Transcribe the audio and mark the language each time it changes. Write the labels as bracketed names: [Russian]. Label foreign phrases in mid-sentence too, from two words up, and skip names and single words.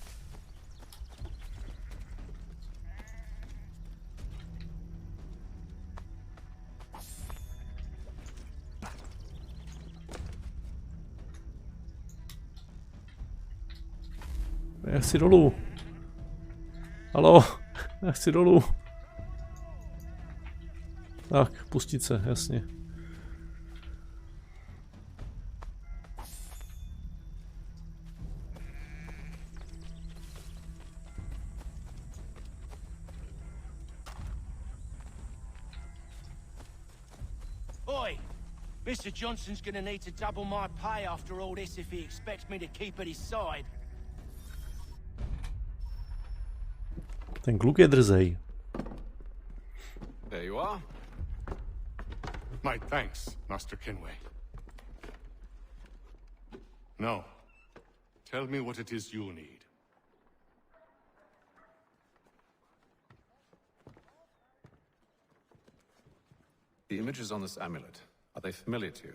[Czech] Já chci dolů. Haló, já chci dolů. Tak, pustit se, jasně. [English] Oi! Mr. Johnson's gonna need to double my pay after all this if he expects me to keep at his side. [Czech] Ten kluk je drzej. [English] There you are. My thanks, Master Kenwaye. Now, tell me what it is you need. The images on this amulet, are they familiar to you?